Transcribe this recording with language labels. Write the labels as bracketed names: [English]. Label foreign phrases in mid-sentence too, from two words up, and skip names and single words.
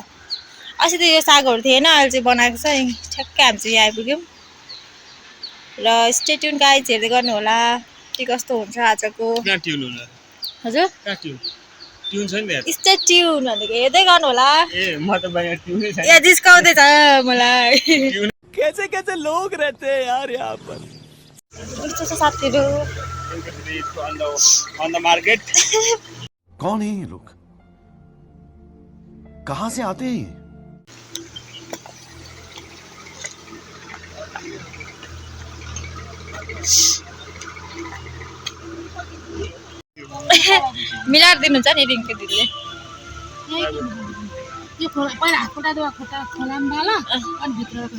[Nepali] अस्ति त यो सागहरू थिएन, अहिले चाहिँ बनाएको छ। ठ्याक्कै हामी चाहिँ यहाँ आइपुग्यौँ। र [English] stay tune guys, [Nepali] हेर्दै गर्नु होला के कस्तो हुन्छ आजको। हजुर [English] stay tune [Nepali] भनेको हेर्दै गर्नु होला। यहाँ जिस्काउँदैछ मलाई। [Hindi] कैसे कैसे लोग रहते हैं यार यहाँ पर। [Nepali] यस्तो छ साथीहरू। [Hindi] कौन है ये लोग, कहाँ से आते हैं? [Nepali] मिलाएर दिनुहुन्छ नि रिङ्कु दिदीले। यो खोला पहिला खुट्टा खोलामा डाल अनि भित्र